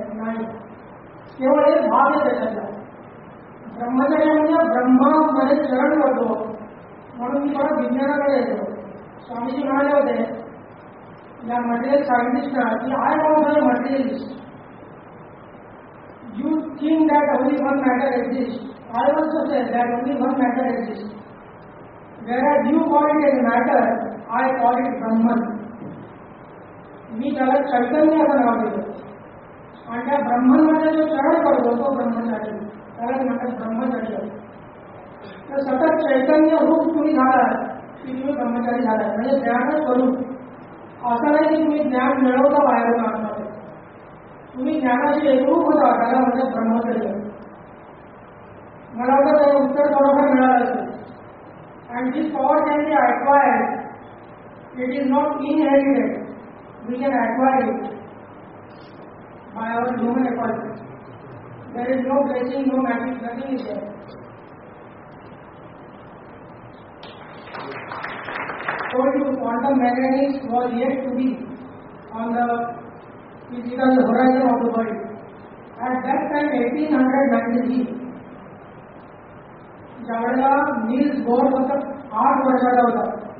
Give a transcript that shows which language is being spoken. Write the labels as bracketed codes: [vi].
[mr] नाही, केवळ एक भाग आहे त्याच्यातला. ब्रह्मचर्य म्हणजे ब्रह्मामध्ये चरण करतो. म्हणून मी परत विज्ञानाकडे येतो. स्वामीजी म्हणाले होते या मटेरियल सायंटिस्टला की [en] I also a materialist. You think that only one matter exist. I also say that only one matter exist. whereas you call it as matter, I call it Brahman. [mr] मी त्याला चैतन्य असं नाव दिलं. आणि त्या ब्रह्ममध्ये जो चरण करतो तो ब्रह्मचारी त्याला म्हणतात ब्रह्मचर्य. तर सतत चैतन्य रूप तुम्ही झालात की तुम्ही ब्रह्मचारी झालात. म्हणजे ज्ञान स्वरूप असं नाही की तुम्ही ज्ञान मिळवता बाहेर आतमध्ये. तुम्ही ज्ञानाशी एकरूप होता त्याला म्हणजे ब्रह्मचर्य. मला वाटतं त्याचं उत्तर थोडंफार मिळालं असेल. [en] And this power can be acquired. It is not inherited. We can acquire it by our human effort. There is no blessing, no magic, nothing is there. Told you quantum mechanics was yet to be on the physical horizon of the world. At that time, 1893. [mr] ज्यावेळेला Niels Bohr फक्त 8 वर्षाचा होता.